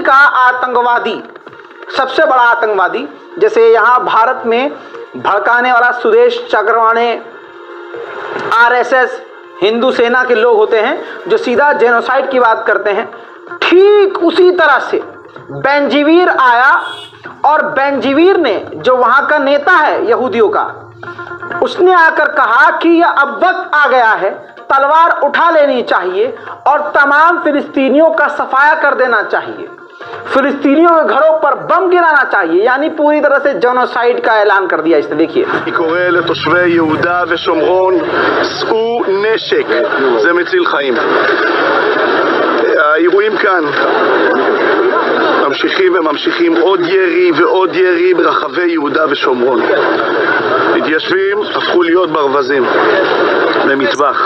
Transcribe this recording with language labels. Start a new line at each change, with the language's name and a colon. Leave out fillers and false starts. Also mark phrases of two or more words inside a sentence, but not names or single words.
Hindi: का आतंकवादी, सबसे बड़ा आतंकवादी, जैसे यहाँ भारत में भड़काने वाला सुदेश चक्रवाणे, आरएसएस, हिंदू सेना के लोग होते हैं जो सीधा जेनोसाइड की बात करते हैं, ठीक उसी तरह से बेंजीवीर आया और बेंजीवीर ने, जो वहां का नेता है यहूदियों का, उसने आकर कहा कि यह अब वक्त आ गया है, तलवार उठा लेनी चाहिए और तमाम फिलिस्तीनियों का सफाया कर देना चाहिए, फिलिस्तीनियों के घरों पर बम गिराना चाहिए, यानी पूरी तरह से जेनोसाइड का ऐलान कर दिया इसने। देखिए,
Hebrew: אני קורא לתושבי יהודה ושומרון, שאו נשק, זה מציל חיים. האירועים כאן ממשיכים וממשיכים, עוד ירי ועוד ירי ברחבי יהודה ושומרון. מתיישבים הפכו להיות ברווזים למטבח.